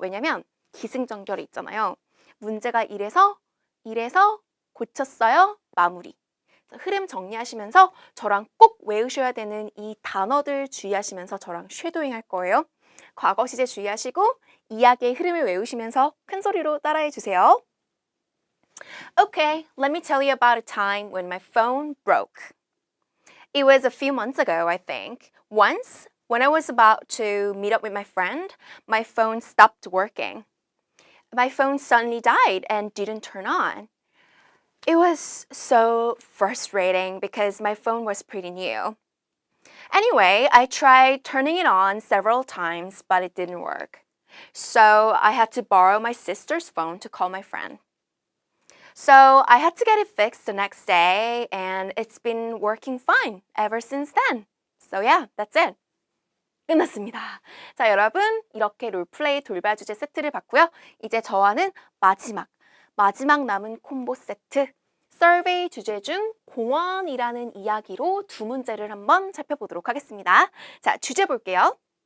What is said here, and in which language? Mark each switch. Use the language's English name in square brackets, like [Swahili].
[Korean] 왜냐면 기승전결이 있잖아요. 문제가 이래서 고쳤어요. 마무리. 흐름 정리하시면서 저랑 꼭 외우셔야 되는 이 단어들 주의하시면서 저랑 쉐도잉 할 거예요. 과거 시제 주의하시고 이야기의 흐름을 외우시면서 큰 소리로 따라해 주세요. [English] Okay, let me tell you about a time when my phone broke. It was a few months ago, I think. Once, when I was about to meet up with my friend, my phone stopped working. My phone suddenly died and didn't turn on. It was so frustrating because my phone was pretty new. Anyway, I tried turning it on several times, but it didn't work. So I had to borrow my sister's phone to call my friend. So I had to get it fixed the next day, and it's been working fine ever since then. So yeah, that's it. [Korean] 끝났습니다. 자, 여러분 이렇게 롤플레이 돌발 주제 세트를 봤고요. 이제 저와는 마지막 남은 콤보 세트 서베이 주제 중 공원이라는 이야기로 두 문제를 한번 살펴보도록 하겠습니다. 자, 주제 볼게요.